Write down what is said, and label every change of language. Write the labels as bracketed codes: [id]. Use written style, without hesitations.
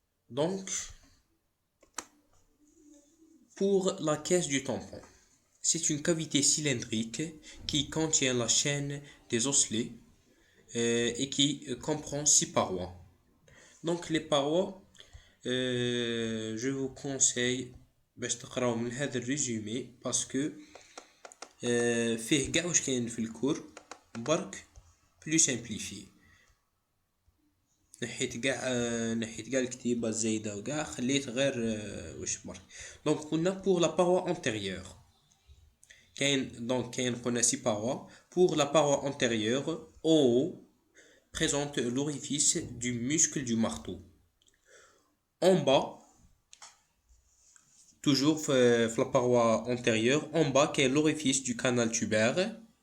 [fr] Donc, pour la caisse du tampon, c'est une cavité cylindrique qui contient la chaîne des osselets et qui comprend 6 parois. Donc les parois, je vous conseille [ar] باش تقراو من هذا الريزومي باسكو فيه كاع واش كاين في الكور برك بلو سامبليفي. نحيت كاع الكتيبه الزايده وكاع خليت غير واش برك. دونك قلنا [fr] pour la paroi antérieure Donc, on a 6 parois. Pour la paroi antérieure, en haut, présente l'orifice du muscle du marteau. En bas, toujours la paroi antérieure, en bas, qui est l'orifice du canal tubaire.